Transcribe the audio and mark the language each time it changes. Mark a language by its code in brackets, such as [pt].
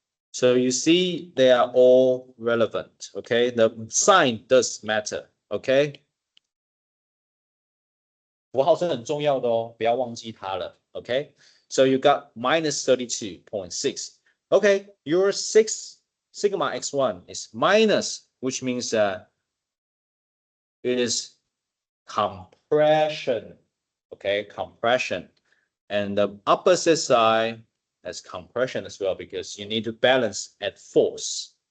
[en] So you see they are all relevant. Okay, the sign does matter. Okay. [zh] 符号是很重要的哦，不要忘记它了。 [en] Okay, so you got minus 32.6. Okay, your 6 sigma x1 is minus, which means that it is compression. Okay, compression. And the opposite side has compression as well because you need to balance at force.